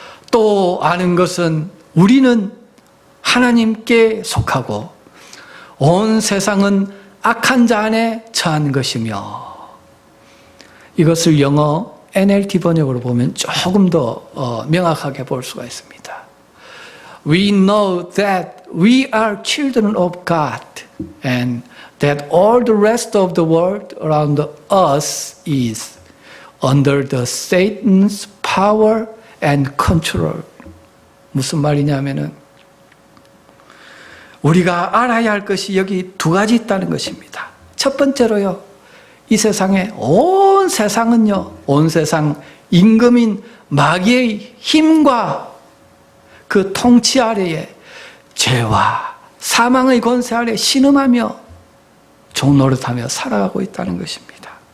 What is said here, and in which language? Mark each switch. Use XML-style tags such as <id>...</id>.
<ko>또 아는 것은 우리는 하나님께 속하고 온 세상은 악한 자 안에 처한 것이며, 이것을 영어 NLT 번역으로 보면 조금 더 명확하게 볼 수가 있습니다.</ko> <en>We know that we are children of God and that all the rest of the world around us is under the Satan's power and control.</en> <ko>무슨 말이냐면은 우리가 알아야 할 것이 여기 2가지 있다는 것입니다. 첫 번째로요, 이 세상에 온 세상은요, 온 세상 임금인 마귀의 힘과 그 통치 아래에 죄와 사망의 권세 아래 신음하며 종노릇하며 살아가고 있다는 것입니다.</ko>